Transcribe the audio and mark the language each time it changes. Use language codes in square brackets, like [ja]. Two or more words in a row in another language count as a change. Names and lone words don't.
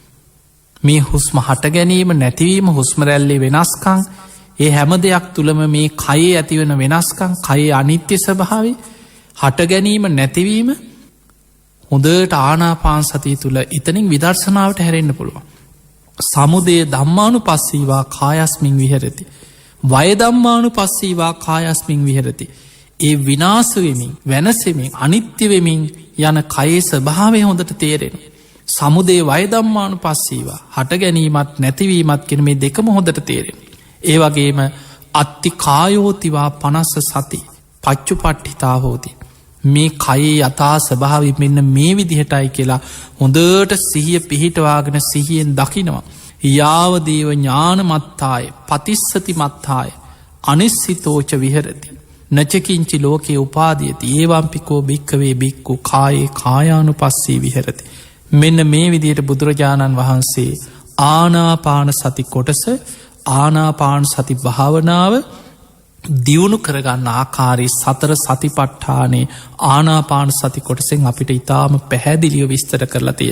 [si] මේ හුස්ම හට ගැනීම නැතිවීම හුස්මරැල්ලේ වෙනස්කං ඒ හැම දෙයක් තුළම මේ කයේ ඇතිවන වෙනස්කං කයේ අනිත්‍ය ස්වභාවි හට ගැනීම නැතිවීම හොඳට ආනාපාන සතිය තුළ එතනින් විදර්ශනාවට හැරෙන්න්න පුළුවන්. [pi] සමුදේ දම්මානු පස්සීවා කායස්මින් විහෙරති. වයදම්මානු පස්සීවා කායස්මින් විහෙරති. [si] ඒ විනාසවෙමින් වෙනසෙමින් අනිත්‍යවෙමින් යන කයේ ස්වභාවය හොඳට තේරෙන. [pi] සමුදේ වයදම්මානු පස්සීවා [si] හට ගැනීමත් නැතිවීමත් කෙන මේ දෙකම හොඳට තේරෙන. ඒ වගේම [pi] අත්ති කායෝතිවා පනස්ස සති පච්චු පට්ඨිතා හෝති. [si] මේ කයේ යථා ස්වභාවි මෙන්න මේ විදිහටයි කියලා හොඳට සිහිය පිහිටවාගෙන සිහියෙන් දකිනවා. [pi] යාවදේව ඥානමත්තාය පතිස්සති මත්තාය අනිස්සිතෝච විහරති. නචකින්චි ලෝකයේ උපාදියති ඒවම්පිකෝ භික්කවේ බික්කු කායේ කායානු පස්සී විහරති. [si] මෙන්න මේ විදියට බුදුරජාණන් වහන්සේ ආනාපාන සති කොටස ආනාපාන සති භාවනාව දියුණු කරගන්න ආකාරී සතර සතිපට්ඨානේ ආනාපාන සති කොටසෙන් අපිට ඉතාම පැහැදිලියෝ විස්තර කරලා තියෙන.